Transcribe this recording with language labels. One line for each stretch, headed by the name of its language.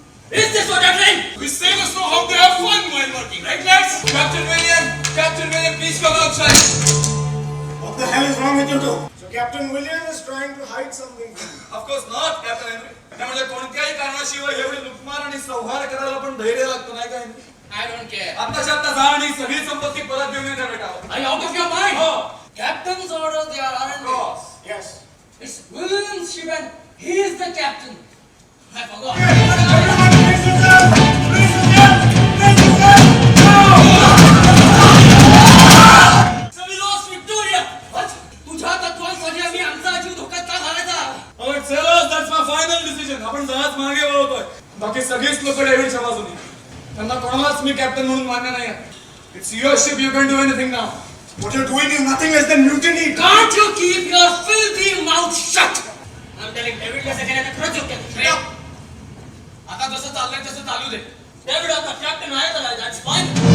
English: Is this what you're doing? We sailors know how to have fun while working, right, lads? Captain William, please come outside. What the hell is wrong with you two? So Captain William is trying to hide something. Of course not, Captain Henry.
Marathi: त्यामुळे कोणत्याही कारणाशिवाय एवढी लुटमार आणि संहार करायला पण धैर्य लागतं, नाही का?
English: I don't care.
Marathi: आत्ताच्या आत्ता जा आणि सगळी संपत्ती परत घेऊन येते बेटा.
English: Are you out of your mind?
Marathi: हो.
English: Captain's orders they are, aren't they? Yes. It's William's ship and he is the captain. I forgot. So we lost Victoria. What?
Marathi: तुझ्या तत्वांसाठी आम्ही आमचा जीव धोक्यात का घालायचा?
English: Alright, sailors, that's my final decision.
Marathi: आपण जहाज मागे वळवतोय. बाकी सगळीच लोक डेव्हिडच्या बाजूने. त्यांना कोणालाच मी कॅप्टन म्हणून मान्य नाही.
English: It's your ship. You can do anything now. What you're doing is nothing less than mutiny. Can't you keep your filthy mouth shut? I'm telling David
Marathi: कसं केलं खरंच योग्य आहे. आता जसं चाललंय तसं चालू दे. David आता कॅप्टन आहे तर
English: that's fine.